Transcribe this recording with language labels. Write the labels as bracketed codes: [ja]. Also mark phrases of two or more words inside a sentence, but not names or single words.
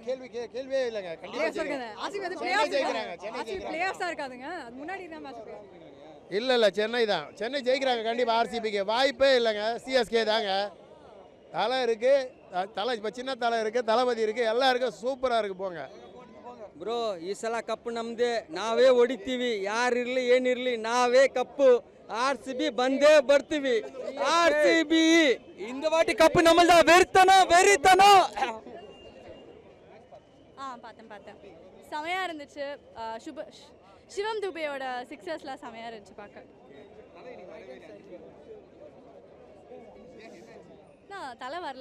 [ta] கேள்வியே இல்லங்க. கண்டிப்பா ஜெயிப்பாங்க. ஆர்சிபி வந்து பிளேஆஃப்ஸா இருக்காதுங்க. அது முன்னாடி தான் மேட்ச். இல்ல சென்னை தான். சென்னை ஜெயிக்கிறாங்க கண்டிப்பா. ஆர்சிபிக்கு வாய்ப்பே இல்லைங்க. சிஎஸ்கே தாங்க. தலை இருக்கு, தலை இப்போ சின்ன தலை இருக்கு, தளபதி இருக்கு, எல்லாம் இருக்கு, சூப்பரா இருக்கு. போங்க [kn] ಬ್ರೋ, ಈ ಸಲ ಕಪ್ಪು ನಮ್ಮದೇ, ನಾವೇ ಹೊಡಿತೀವಿ. ಯಾರಿರಲಿ ಏನಿರಲಿ ನಾವೇ ಕಪ್ಪು. RCB ಬಂದೇ ಬರ್ತೀವಿ. [ta] RCB இந்த வாட்டி கப்பு நம்மள்தா. வெறித்தனம். பார்த்தேன் செமையாக இருந்துச்சு. சிவம் துபையோட சிக்ஸர்ஸ்லாம் செமையாக இருந்துச்சு பார்க்க. நான் தலை வரல.